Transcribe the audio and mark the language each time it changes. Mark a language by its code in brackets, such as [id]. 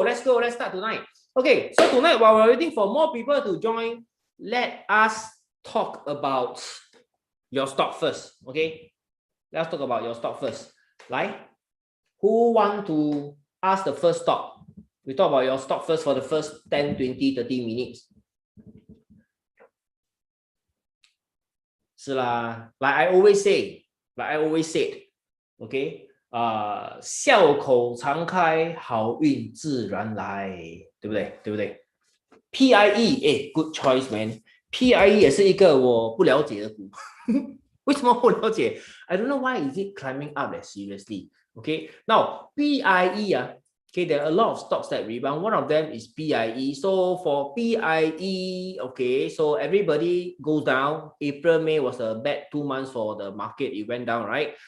[en] Let's start tonight. Okay, so tonight while we're waiting for more people to join, let us talk about your stock first. Okay, let's talk about your stock first. Right? Who want to ask the first stock? We talk about your stock first for the first 10, 20, 30 minutes. [zh] 是啦 [en] like I always said, okay, [zh] 笑口常开，好运自然来，对不对？ [en] PIE, good choice, man. [zh] PIE 也是一个我不了解的股。为什么不了解？ [en] I don't know why is it climbing up seriously. Okay, now PIE okay, there are a lot of stocks that rebound. One of them is PIE. So for PIE, okay, so everybody goes down. April, May was a bad 2 months for the market. It went down, right?